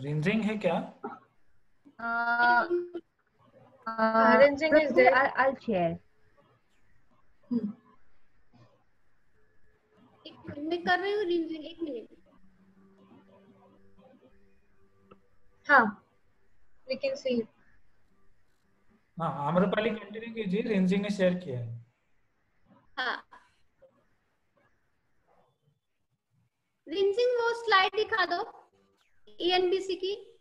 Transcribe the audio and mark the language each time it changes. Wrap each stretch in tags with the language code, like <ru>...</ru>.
<hi>Ranging है क्या?</hi> <en>Rinzing is there. I'll share.</en> <hi>एक मिनट मैं कर रही हूँ रिंजिंग, एक मिनट।</hi> <en>हाँ we can see it.</en> <hi>हाँ आम्रपाली कंटिन्यू कीजिए, रेंजिंग ने शेयर किया है। हाँ रिंजिंग वो स्लाइड दिखा दो ENBC की।</hi>